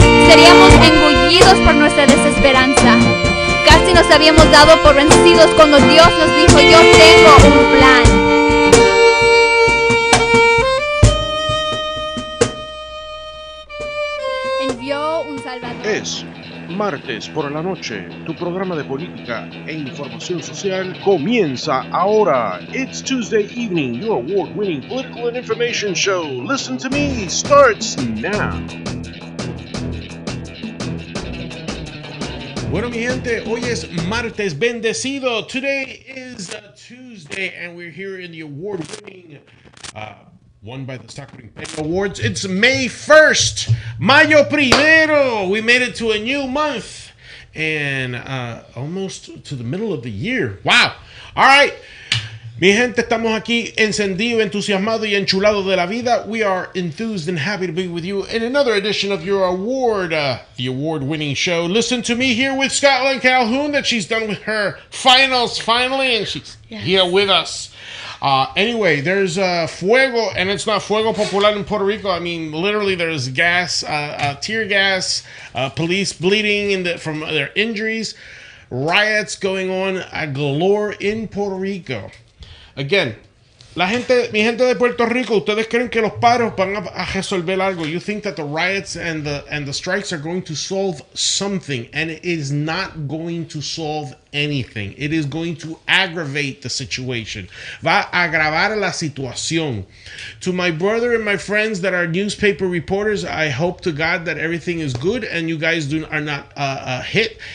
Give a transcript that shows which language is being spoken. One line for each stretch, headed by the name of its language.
Spanish: Seríamos engullidos por nuestra desesperanza. Casi nos habíamos dado por vencidos cuando Dios nos dijo: yo tengo un plan. Envió un Salvador. Es martes por la noche. Tu programa de política e información social comienza ahora.
English: It's Tuesday evening. Your award-winning political and information show, Listen to Me, starts now.
Spanish: Bueno, mi gente, hoy es martes bendecido.
English: Today is Tuesday, and we're here in the award-winning, won by the Stockton Penny Awards. It's May 1st,
Spanish: Mayo Primero.
English: We made it to a new month, and almost to the middle of the year. Wow. All right.
Spanish: Mi gente, estamos aquí encendido, entusiasmado y enchulado de la vida.
English: We are enthused and happy to be with you in another edition of your the award-winning show. Listen to Me, here with Caldwell and Calhoun, that she's done with her finals finally, and she's here with us. Anyway, there's fuego, and it's not fuego popular in Puerto Rico. I mean, literally, there's gas, tear gas, police bleeding from their injuries, riots going on galore in Puerto Rico.
Spanish: Again, mi gente de Puerto Rico, ustedes creen que los paros van a resolver algo.
English: You think that the riots and the strikes are going to solve something, and it is not going to solve anything. It is going to aggravate the situation.
Spanish: Va a agravar la situación.
English: To my brother and my friends that are newspaper reporters, I hope to God that everything is good and you guys are not hit.